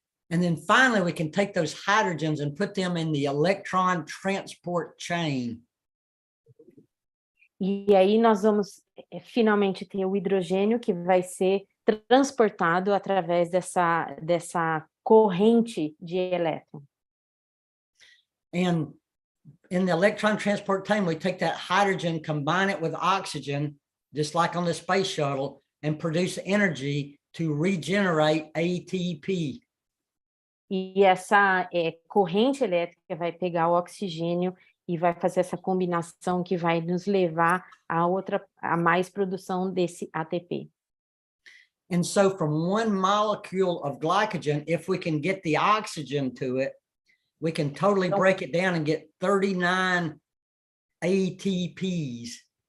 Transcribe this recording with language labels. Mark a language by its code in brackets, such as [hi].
[en] And then finally, we can take those hydrogens and put them in the electron transport chain. [pt] E aí nós vamos finalmente ter o hidrogênio que vai ser transportado através dessa corrente de elétron. [en] And in the electron transport chain, we take that hydrogen, combine it with oxygen, just like on the space shuttle, and produce energy to regenerate ATP. [pt] E essa corrente elétrica vai pegar o oxigênio e vai fazer essa combinação que vai nos levar a mais produção desse ATP. [en] And so from one molecule of glycogen, if we can get the oxygen to it, we can totally break it down and get 39 ATPs.